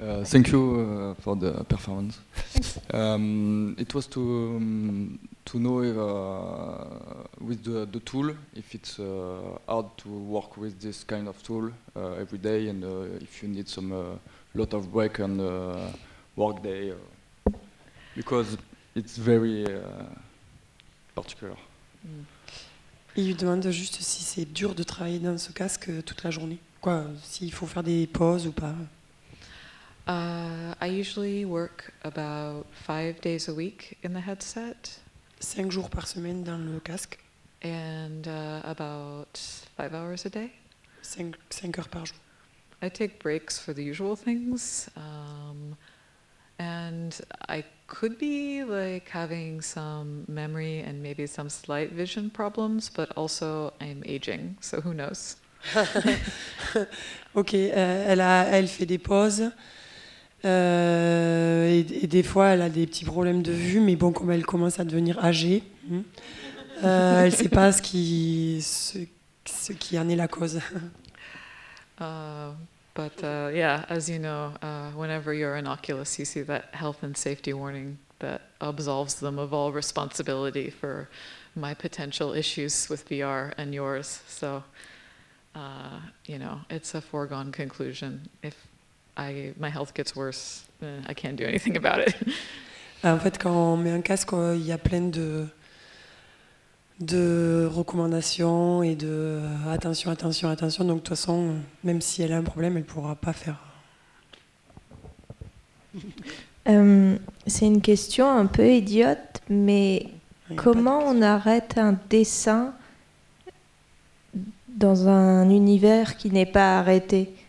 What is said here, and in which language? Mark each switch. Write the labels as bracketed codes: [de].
[en] Thank you for the performance. It was to know if, with the tool, if it's hard to work with this kind of tool every day, and if you need some lot of break on the work day, because it's very particular. [fr] Il lui demande juste si c'est dur de travailler dans ce casque toute la journée. Quoi, s'il faut faire des pauses ou pas. [en] I usually work about 5 days a week in the headset. [fr] 5 jours par semaine dans le casque. [en] And about 5 hours a day. [fr] 5 heures par jour. [en] I take breaks for the usual things. And I could be like having some memory and maybe some slight vision problems, but also I'm aging, so who knows? [fr] Ok, elle fait des pauses et des fois elle a des petits problèmes de vue, mais bon, comme elle commence à devenir âgée, elle ne sait pas ce qui en est la cause. [en] But yeah, as you know, whenever you're in Oculus, you see that health and safety warning that absolves them of all responsibility for my potential issues with VR and yours. So, you know, it's a foregone conclusion. If my health gets worse, I can't do anything about it. [fr] En fait, quand on met un casque, il y a plein de recommandations et de attention. Donc de toute façon, même si elle a un problème, elle ne pourra pas faire. C'est une question un peu idiote, mais comment on arrête un dessin dans un univers qui n'est pas arrêté?